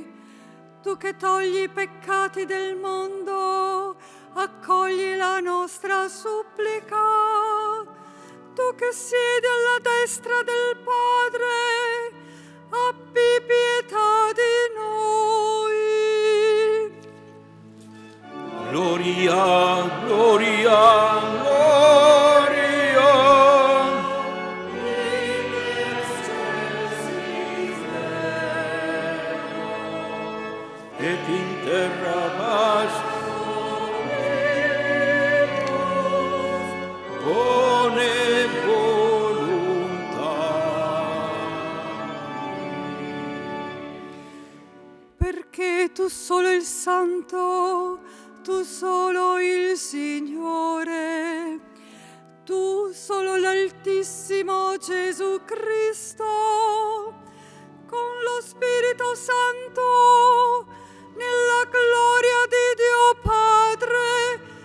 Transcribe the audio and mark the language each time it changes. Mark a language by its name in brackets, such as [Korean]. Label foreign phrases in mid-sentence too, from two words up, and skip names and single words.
[Italian] Tu che togli i peccati del mondo, accogli la nostra supplica. tu che siedi alla destra del Padre, abbi pietà di noi. Gloria, gloria, gloria. [Latin] Et in terra pace, [Italian] buone volontà. Perché tu solo il Santo, tu solo il Signore, tu solo l'Altissimo Gesù Cristo, con lo Spirito Santo, nella gloria di Dio Padre.